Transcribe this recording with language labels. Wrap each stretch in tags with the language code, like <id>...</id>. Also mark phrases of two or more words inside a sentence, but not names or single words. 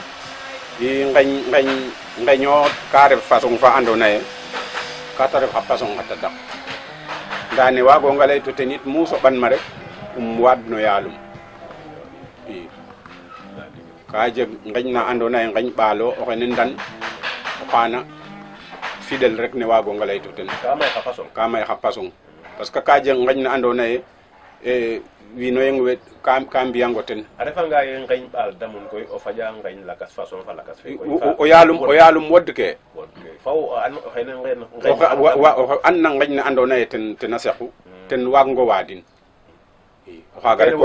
<srr>i ngeño ka ref façon fa andoona yee ka ta ref xa façon xa tadak ndaa ne waagonga lay to ten it mu soɓanma rek waad no yaalum i ka jeg ngeñ na andoona yee ngeñ ɓaalo o xene ndan o xaana fidèle rek ne waagonga lay to ten ka may xa façon</srr> <fr>parce que</fr> <srr>ka jeg ngeñ na andoona yee wiin we yeng ka mbiyango ten a refanga ye ngeñ ɓaal damun koy o faƴa ngeñ lakas façon fa lakas fe o yaalum wod ke faw xene o an na ngeñ na andoona yee ten a sexu ten waagngo waadin i o xaaga rek</srr>